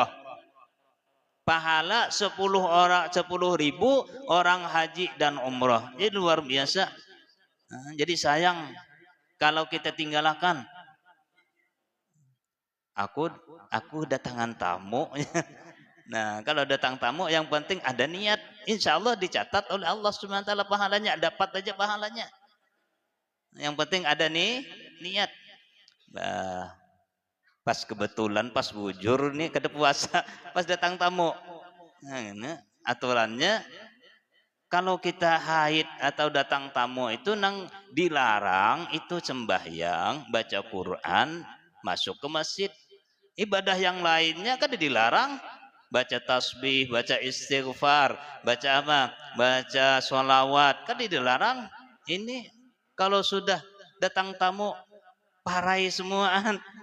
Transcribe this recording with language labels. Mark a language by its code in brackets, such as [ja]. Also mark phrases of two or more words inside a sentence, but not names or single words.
[id] Pahala 10.000 orang haji dan umrah. Ini luar biasa. Nah, jadi sayang kalau kita tinggalkan. Aku datangan tamu. Nah, kalau datang tamu yang penting ada niat. [ar] Insya Allah [id] dicatat oleh [ar] Allah Subhanahu wa taala [id] pahalanya, dapat aja pahalanya. Yang penting ada niat. Bah, pas kebetulan pas [bjn] bujur nih kada [id] puasa, pas datang tamu. Nah, aturannya Kalau kita haid atau datang tamu itu nang dilarang itu sembahyang, baca Quran, masuk ke masjid. Ibadah yang lainnya kan dilarang. Baca tasbih, baca istighfar, baca apa? Baca sholawat, kan dilarang. Ini kalau sudah datang tamu, [bjn] parai semuaan.